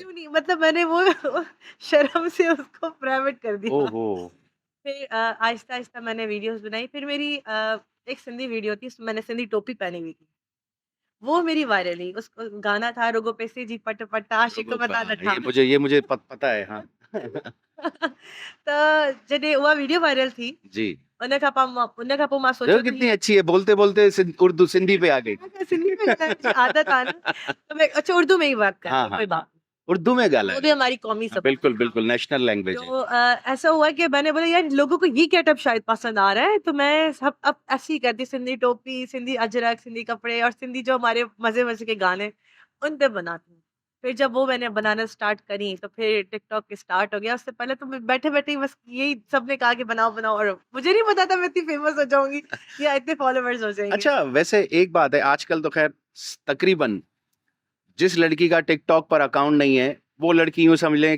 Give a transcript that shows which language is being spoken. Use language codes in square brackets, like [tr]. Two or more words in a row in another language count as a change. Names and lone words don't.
[ur] ویو نہیں، مطلب میں نے وہ شرم سے اس کو پرائیویٹ کر دیا. ओहो! پھر آہستہ آہستہ میں نے ویڈیوز بنائی۔ پھر میری ایک سندھی ویڈیو تھی، اس میں میں نے سندھی ٹوپی پہنی ہوئی تھی. وہ میری وائرل ہوئی. اس گانا تھا [sd] रुगो पैसे जी पट पट आशिक मता हाँ, नठा। [ur] یہ مجھے پتا ہے، ہاں. [sd] त जॾहिं उहा वीडियो वायरल थी, जी। उन खां पोइ मां [ur] دیکھو [sd] सोचियो त [ur] کتنی [sd] हीअ [ur] اچھی ہے، بولتے بولتے اردو سندھی پہ آ گئی. [sd] सिंधी में ॻाल्हाइण जी आदत आहे न, [ur] تو میں اچھا اردو میں ہی بات کر رہی हाँ, हूँ, हाँ, کوئی हाँ। بات اردو میں نہیں۔ وہ گالا بھی ہے. ہماری قومی हाँ, زبان بالکل, ہے، ہاں. بالکل [en] national language [ur] ہے. تو ایسا ہوا کہ میں نے بولا یار لوگوں کو یہ گیٹ اپ شاید پسند آ رہا ہے، تو میں سب اب ایسے ہی کرتی, سندھی ٹوپی، سندھی اجرک، سندھی کپڑے اور سندھی جو ہمارے مزے مزے کے گانے، ان پہ بناتی ہوں. پھر جب وہ میں نے بنانا اسٹارٹ کری، تو پھر ٹک ٹاک اسٹارٹ ہو گیا. اس سے پہلے تو میں بیٹھے بیٹھے ہی بس یہی سب نے کہا کہ بناؤ، بناؤ، اور مجھے نہیں پتا تھا میں اتنی فیمس ہو جاؤں گی یا اتنے فالوورز ہو جائیں گے. اچھا، ویسے ایک بات ہے، آج کل تو خیر تقریباً جس لڑکی کا ٹک ٹاک پر اکاؤنٹ نہیں ہے، وہ لڑکی یوں سمجھ لیں کہ